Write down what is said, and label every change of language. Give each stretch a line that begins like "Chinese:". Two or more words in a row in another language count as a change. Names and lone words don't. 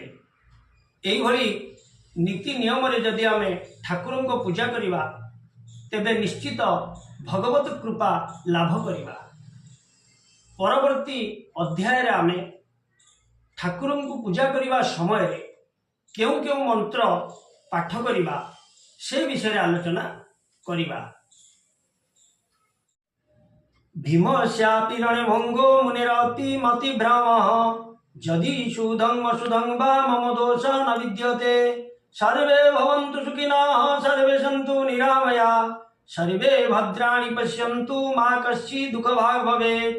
Odia: এইଭଳି ନୀତି ନିୟମରେ ଯଦି ଆମେ ଠାକୁରଙ୍କ ପୂଜା କରିବା, ତେବେ ନିଶ୍ଚିତ ଭଗବତ କୃପା ଲାଭ କରିବା। ପରବର୍ତ୍ତୀ ଅଧ୍ୟାୟରେ ଆମେ ଠାକୁରଙ୍କୁ ପୂଜା କରିବା ସମୟରେ କେଉଁ କେଉଁ ମନ୍ତ୍ର ପାଠ କରିବା ସେ ବିଷୟରେ ଆଲୋଚନା କରିବା।
Sanskrit: भीमस्यापि रणभङ्गो मुनिरपि मतिभ्रमः यदि शुद्धं अशुद्धं वा मम दोष न विद्यते। सर्वे भवन्तु सुखिनः, सर्वे सन्तु निरामयाः, सर्वे भद्राणि पश्यन्तु, मा कश्चित् दुःखभाग् भवेत्।